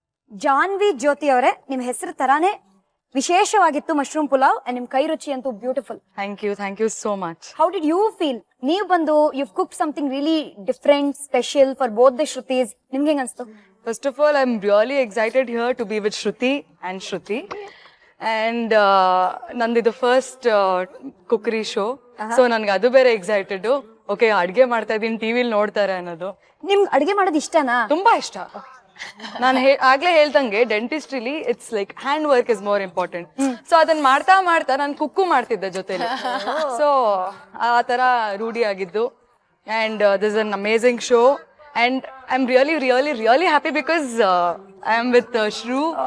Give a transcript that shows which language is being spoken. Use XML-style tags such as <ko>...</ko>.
<kn>ಜಾನ್ವಿ ಜ್ಯೋತಿ ಅವರೇ, ನಿಮ್ ಹೆಸರು ತರಾನೇ ವಿಶೇಷವಾಗಿತ್ತು ಮಶ್ರೂಮ್ ಪುಲಾವ್, ನಿಮ್ ಕೈ ರುಚಿ ಅಂತೂ beautiful.</kn> <en>Thank you so much. How did you feel?</en> <kn>ನೀವು ಬಂದು</kn> <en>you've cooked something really different, special for both the Shrutis.</en> <kn>ನಿಮ್ಗೆ ಹೆಂಗ್ ಅನ್ಸ್ತು?</kn> <en>First of all, I'm really excited here to be with Shruti and Shruti.</en> <kn>And ನಂದಿದು first cookery show, so ನನ್ಗೆ ಅದು ಬೇರೆ excited. Okay, ಅಡ್ಗೆ ಮಾಡ್ತಾ ಇದೀನಿ, ಟಿವಿಲಿ ನೋಡ್ತಾರೆ ಅನ್ನೋದು ನಿಮ್ಗೆ ಅಡ್ಗೆ ಮಾಡೋದು ಇಷ್ಟನಾ? ತುಂಬಾ ಇಷ್ಟ. ನಾನು ಆಗ್ಲೇ ಹೇಳ್ದಂಗೆ</kn> <en>ಡೆಂಟಿಸ್ಟ್ರಿಲಿ it's like hand work is more important.</en> <kn>So ಅದನ್ನ ಮಾಡ್ತಾ ಮಾಡ್ತಾ ನಾನು ಕುಕ್ಕು ಮಾಡ್ತಿದ್ದೆ ಜೊತೆಲಿ. ಸೊ ಆ ತರ ರೂಢಿ ಆಗಿದ್ದು.</kn> <en>And this is an amazing show, and I'm really happy because I am with Shru.</en>